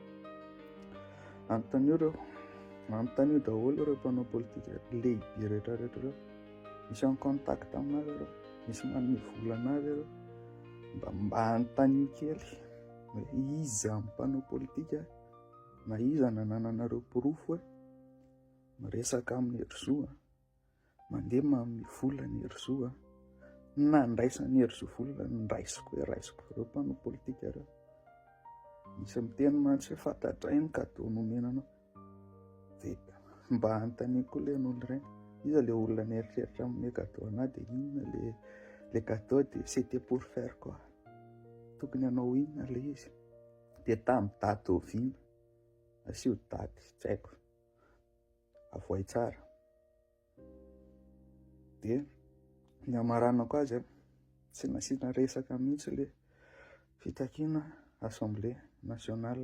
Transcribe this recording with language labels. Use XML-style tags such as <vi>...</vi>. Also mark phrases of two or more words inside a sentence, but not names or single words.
<mg>Anontanio daholo ireo mpanao politika lehibe rehetrarehetra ireo, misy</mg> <fr>en contact</fr> <mg>aminazy ireo, misy manome vola anazy ireo, mba anontanio kely hoe iza amin'ny mpanao politika na iza nanananareo pirofo hoe miresaka amin'ny hery-zo, mandeha manome vola ny hery-zo, na ndraisany hery-zo vola nraisiko ireo mpanao politika ireo. Misy miteny mantsy hoe fantatrainy kadô nomenanao. Dia mba anontania koa ilay olona ireny, iza ilay olona nieritreritra amin'ny kadô anahy dia inona ilay kadô dia</mg> <fr>c'était pour faire quoi,</fr> <mg>tokony hanao inona ilay izy, dia tamin'ny daty oviana asio daty tsy haiko, avoay tsara. Dia ny amaranako azy tsy nasiana resaka mihitsy ilay fitakiana Assemblée nationale.</mg>